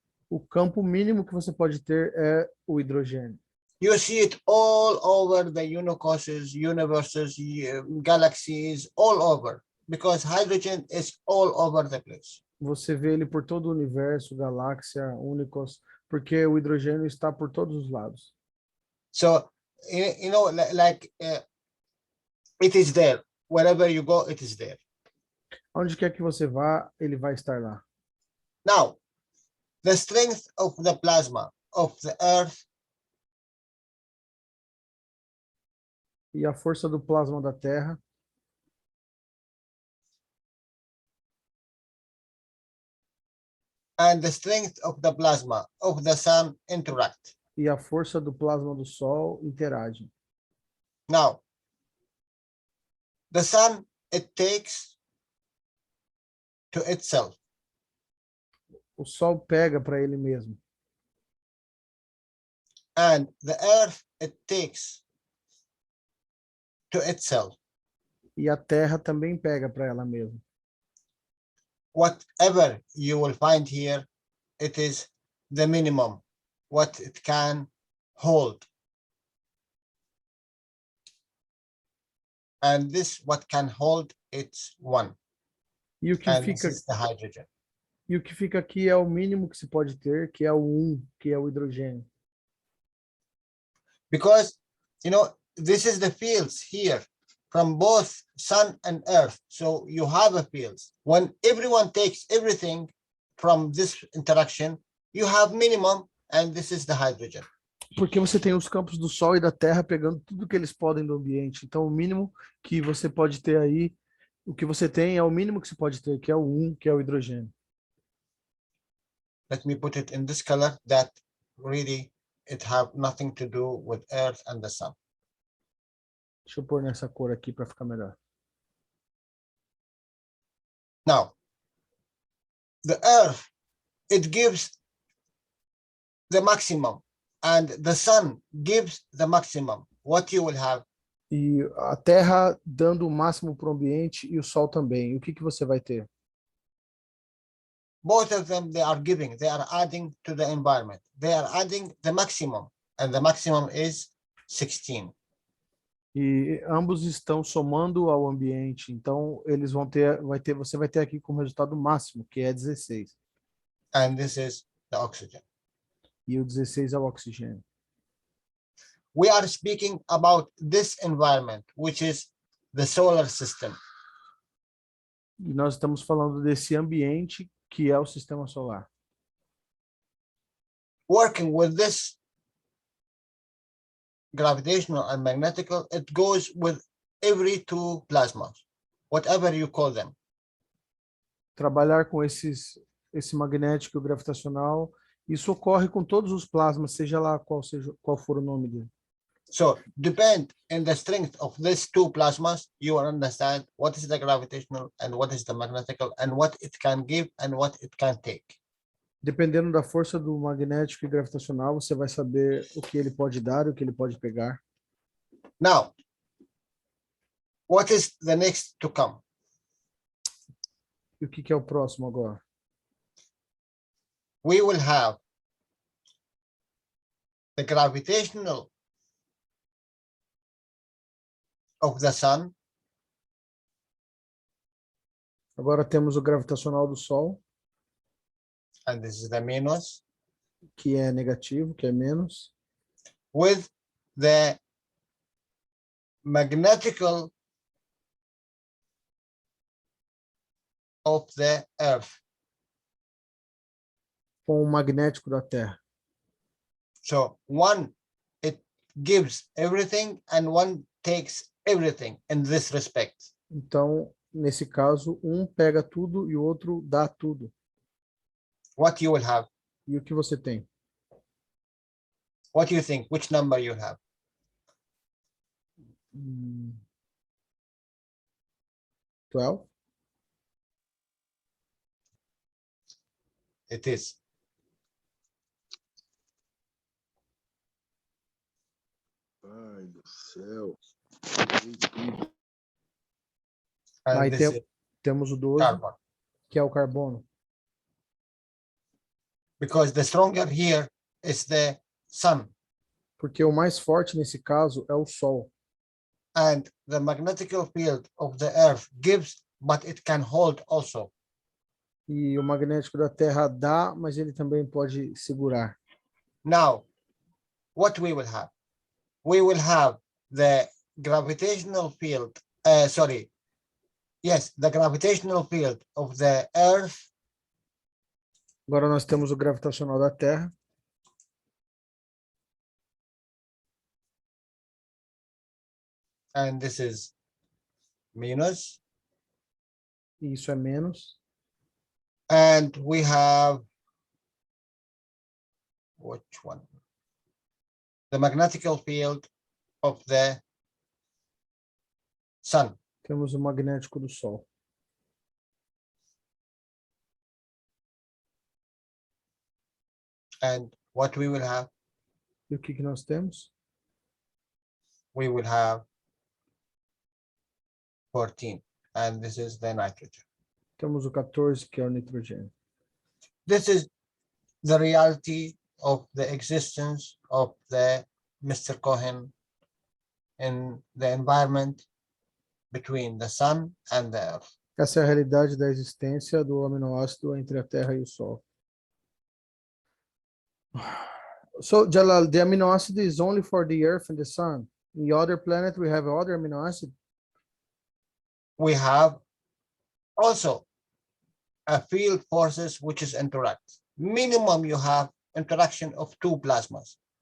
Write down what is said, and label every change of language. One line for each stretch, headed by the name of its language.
Portuguese: O campo mínimo que você pode ter é o hidrogênio.
English: You see it all over the universes, galaxies, all over, because hydrogen is all over the place.
Portuguese: Você vê ele por todo o universo, galáxia, únicos, porque o hidrogênio está por todos os lados.
English: So, like it is there. Wherever you go, it is there.
Portuguese: Onde quer que você vá, ele vai estar lá.
English: Now, the strength of the plasma of the Earth
Portuguese: E a força do plasma da Terra
English: and the strength of the plasma of the Sun interact.
Portuguese: e a força do plasma do Sol interagem.
English: Now, the Sun, it takes to itself.
Portuguese: O Sol pega para ele mesmo.
English: And the Earth, it takes to itself.
Portuguese: E a Terra também pega para ela mesma.
English: Whatever you will find here, it is the minimum, what it can hold. And this, what can hold, it's one.
Portuguese: E o que
English: And this
Portuguese: fica
English: is the hydrogen.
Portuguese: E o que fica aqui é o mínimo que se pode ter, que é o 1, que é o hidrogênio.
English: Because, this is the fields here from both Sun and Earth. So you have a fields. When everyone takes everything from this interaction, you have minimum, and this is the hydrogen.
Portuguese: Porque você tem os campos do Sol e da Terra pegando tudo que eles podem do ambiente. Então, o mínimo que você pode ter aí, o que você tem é o mínimo que se pode ter, que é o 1, que é o hidrogênio.
English: Let me put it in this color that really it have nothing to do with Earth and the Sun.
Portuguese: Deixa eu pôr nessa cor aqui para ficar melhor.
English: Now, the Earth, it gives the maximum, and the Sun gives the maximum. What you will have?
Portuguese: E a Terra dando o máximo para o ambiente e o Sol também. O que você vai ter?
English: Both of them, they are giving, they are adding to the environment. They are adding the maximum, and the maximum is 16.
Portuguese: E ambos estão somando ao ambiente. Então, eles vão você vai ter aqui como resultado máximo, que é 16.
English: And this is the oxygen.
Portuguese: E o 16 é o oxigênio.
English: We are speaking about this environment, which is the solar system.
Portuguese: E nós estamos falando desse ambiente que é o sistema solar.
English: Working with this gravitational and magnetical, it goes with every two plasmas, whatever you call them.
Portuguese: Trabalhar com esse magnético e o gravitacional, isso ocorre com todos os plasmas, seja lá qual for o nome dele.
English: So depend on the strength of these two plasmas, you will understand what is the gravitational and what is the magnetical and what it can give and what it can take.
Portuguese: Dependendo da força do magnético e gravitacional, você vai saber o que ele pode dar e o que ele pode pegar.
English: Now, what is the next to come?
Portuguese: E o que é o próximo agora?
English: We will have the gravitational of the Sun.
Portuguese: Agora temos o gravitacional do Sol,
English: And this is the minus,
Portuguese: que é negativo, que é menos,
English: with the magnetical of the Earth.
Portuguese: com o magnético da Terra.
English: So one, it gives everything and one takes everything in this respect.
Portuguese: Então, nesse caso, um pega tudo e o outro dá tudo.
English: What you will have?
Portuguese: E o que você tem?
English: What do you think? Which number you have? 12? It is.
Portuguese: pai do céu.
English: And
Portuguese: Aí
English: this is
Portuguese: temos o 12,
English: carbon.
Portuguese: que é o carbono.
English: Because the stronger here is the sun.
Portuguese: Porque o mais forte nesse caso é o Sol.
English: And the magnetic field of the earth gives, but it can hold also.
Portuguese: E o magnético da Terra dá, mas ele também pode segurar.
English: Now, what we will have? We will have the gravitational field, the gravitational field of the earth
Portuguese: Agora nós temos o gravitacional da Terra.
English: and this is minus,
Portuguese: E isso é menos.
English: and we have which one? The magnetic field of the sun.
Portuguese: Temos o magnético do Sol.
English: And what we will have?
Portuguese: E o que nós temos?
English: We will have 14, and this is the nitrogen.
Portuguese: Temos o 14, que é o nitrogênio.
English: This is the reality of the existence of the Mr. Cohen in the environment between the sun and the earth.
Portuguese: Essa é a realidade da existência do aminoácido entre a Terra e o Sol.
English: So, Jalal, the amino acid is only for the Earth and the Sun. In the other planet, we have other amino acid. We have also a field forces which is interact. Minimum you have interaction of 2 plasmas.